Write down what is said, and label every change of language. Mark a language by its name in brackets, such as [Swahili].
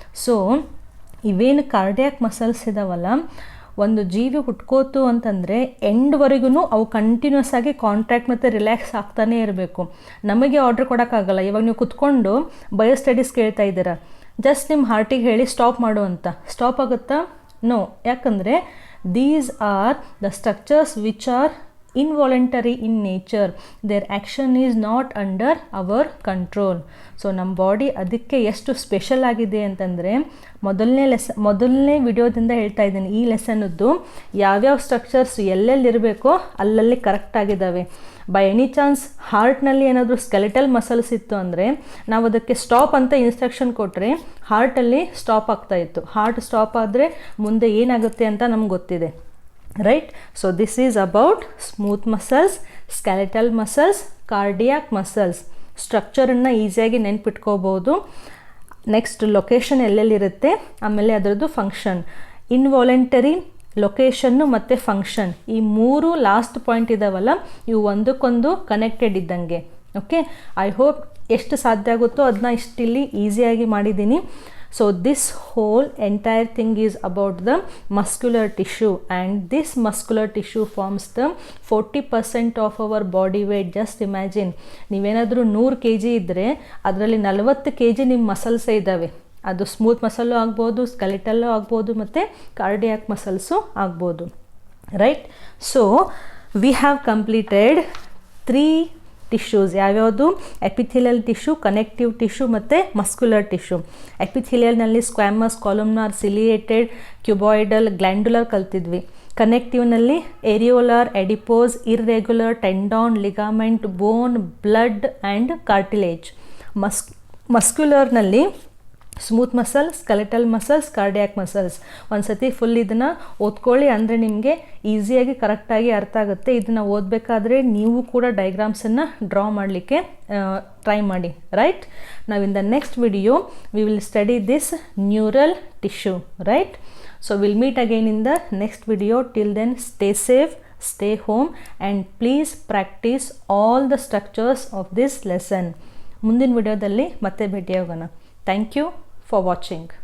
[Kannada] So ಇವೇನು cardiac muscles ಇದಾವಲ್ಲ, ಒಂದು ಜೀವಿ ಹುಟ್ಕೋತು ಅಂತಂದರೆ ಎಂಡ್ವರೆಗೂ ಅವು ಕಂಟಿನ್ಯೂಸ್ ಆಗಿ ಕಾಂಟ್ರಾಕ್ಟ್ ಮತ್ತು ರಿಲ್ಯಾಕ್ಸ್ ಆಗ್ತಾನೇ ಇರಬೇಕು. ನಮಗೆ ಆರ್ಡ್ರ್ ಕೊಡೋಕ್ಕಾಗಲ್ಲ. ಇವಾಗ ನೀವು ಕುತ್ಕೊಂಡು ಬಯೋಸ್ಟಡೀಸ್ ಕೇಳ್ತಾ ಇದ್ದೀರಾ, ಜಸ್ಟ್ ನಿಮ್ಮ ಹಾರ್ಟಿಗೆ ಹೇಳಿ ಸ್ಟಾಪ್ ಮಾಡು ಅಂತ, ಸ್ಟಾಪ್ ಆಗುತ್ತಾ? ನೋ. ಯಾಕಂದರೆ [English] These are the structures which are involuntary in nature, their action is not under our control. [Kannada] So ನಮ್ಮ ಬಾಡಿ ಅದಕ್ಕೆ ಎಷ್ಟು ಸ್ಪೆಷಲ್ ಆಗಿದೆ ಅಂತಂದರೆ ಮೊದಲನೇ ವಿಡಿಯೋದಿಂದ ಹೇಳ್ತಾ ಇದ್ದೀನಿ, ಈ ಲೆಸನ್ನದ್ದು ಯಾವ್ಯಾವ ಸ್ಟ್ರಕ್ಚರ್ಸ್ ಎಲ್ಲೆಲ್ಲಿರಬೇಕೋ ಅಲ್ಲಲ್ಲಿ ಕರೆಕ್ಟಾಗಿದ್ದಾವೆ. ಬೈ ಎನಿ ಚಾನ್ಸ್ ಹಾರ್ಟ್ನಲ್ಲಿ ಏನಾದರೂ ಸ್ಕೆಲೆಟಲ್ ಮಸಲ್ಸ್ ಇತ್ತು ಅಂದರೆ ನಾವು ಅದಕ್ಕೆ ಸ್ಟಾಪ್ ಅಂತ ಇನ್ಸ್ಟ್ರಕ್ಷನ್ ಕೊಟ್ಟರೆ ಹಾರ್ಟಲ್ಲಿ ಸ್ಟಾಪ್ ಆಗ್ತಾಯಿತ್ತು. ಹಾರ್ಟ್ ಸ್ಟಾಪ್ ಆದರೆ ಮುಂದೆ ಏನಾಗುತ್ತೆ ಅಂತ ನಮ್ಗೆ ಗೊತ್ತಿದೆ, right? So this is about smooth muscles, skeletal muscles, cardiac muscles. ಸ್ಟ್ರಕ್ಚರನ್ನು ಈಸಿಯಾಗಿ ನೆನ್ಪಿಟ್ಕೋಬೋದು. ನೆಕ್ಸ್ಟ್ ಲೊಕೇಶನ್ ಎಲ್ಲೆಲ್ಲಿರುತ್ತೆ, ಆಮೇಲೆ ಅದರದ್ದು ಫಂಕ್ಷನ್. ಇನ್ವಾಲಂಟರಿ, ಲೊಕೇಶನ್ನು ಮತ್ತು ಫಂಕ್ಷನ್, ಈ ಮೂರು ಲಾಸ್ಟ್ ಪಾಯಿಂಟ್ ಇದ್ದಾವಲ್ಲ, ಇವು ಒಂದಕ್ಕೊಂದು ಕನೆಕ್ಟೆಡ್ ಇದ್ದಂಗೆ. ಓಕೆ, ಐ ಹೋಪ್ ಎಷ್ಟು ಸಾಧ್ಯ ಆಗುತ್ತೋ ಅದನ್ನ ಇಷ್ಟಿಲ್ಲಿ ಈಸಿಯಾಗಿ ಮಾಡಿದ್ದೀನಿ. [English] So this whole entire thing is about the muscular tissue, and this muscular tissue forms the 40% of our body weight. Just imagine, [Kannada] ನೀವೇನಾದರೂ 100 kg ಇದ್ದರೆ ಅದರಲ್ಲಿ 40 kg ನಿಮ್ಮ ಮಸಲ್ಸೇ ಇದ್ದಾವೆ. ಅದು ಸ್ಮೂತ್ ಮಸಲ್ಲು ಆಗ್ಬೋದು, ಸ್ಕೆಲೆಟಲ್ಲು ಆಗ್ಬೋದು, ಮತ್ತು ಕಾರ್ಡಿಯಾಕ್ ಮಸಲ್ಸು ಆಗ್ಬೋದು, right? [English] So we have completed 3 tissues. [Kannada] ಯಾವ್ಯಾವುದು? [English] epithelial tissue, connective tissue [Kannada] ಮತ್ತು [English] Muscular tissue. ಎಪಿಥೆಲಿಯಲ್ನಲ್ಲಿ squamous, columnar, ciliated, cuboidal, glandular [Kannada] ಕಲ್ತಿದ್ವಿ. [English] ಕನೆಕ್ಟಿವ್ನಲ್ಲಿ areolar, adipose, irregular, tendon, ligament, bone, blood and cartilage. ಮಸ್ಕ್ಯುಲರ್ನಲ್ಲಿ smooth muscle, skeletal muscles, cardiac muscles. [Kannada] ಒಂದು ಸತಿ full ಇದನ್ನು ಓದ್ಕೊಳ್ಳಿ, ಅಂದರೆ ನಿಮಗೆ ಈಸಿಯಾಗಿ ಕರೆಕ್ಟಾಗಿ ಅರ್ಥ ಆಗುತ್ತೆ. ಇದನ್ನು ಓದಬೇಕಾದ್ರೆ ನೀವು ಕೂಡ ಡಯಾಗ್ರಾಮ್ಸನ್ನು ಡ್ರಾ ಮಾಡಲಿಕ್ಕೆ ಟ್ರೈ ಮಾಡಿ, ರೈಟ್? ನಾವು [English] In the next video we will study this neural tissue, right? So will meet again in the next video. Till then stay safe, stay home, and please practice all the structures of this lesson. [Kannada] ಮುಂದಿನ ವಿಡಿಯೋದಲ್ಲಿ ಮತ್ತೆ ಭೇಟಿಯಾಗೋಣ. [English] Thank you for watching.